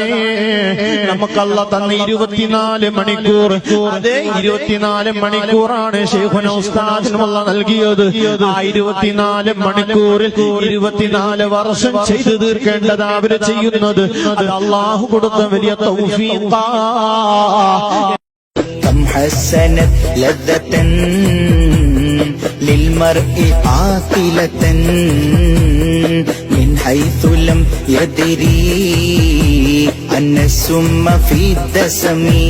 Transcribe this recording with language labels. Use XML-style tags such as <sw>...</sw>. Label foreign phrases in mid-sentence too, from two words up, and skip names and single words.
<ml>നമുക്കല്ല തന്ന 24 മണിക്കൂർ, അതേ 24 മണിക്കൂറാണ് ശൈഖുനാ ഉസ്താദിനും അല്ലാഹ് നൽകിയത്. ആ 24 മണിക്കൂറിൽ 24 വർഷം ചെയ്തു തീർക്കേണ്ടത് അവര് ചെയ്യുന്നത്. അത് അല്ലാഹു കൊടുത്ത വലിയ തൗഫീഖാ.</ml> <ar>كم حسنت لذة للمرء عاقلة من حيث لم يدري أن السم في الدسم.</ar>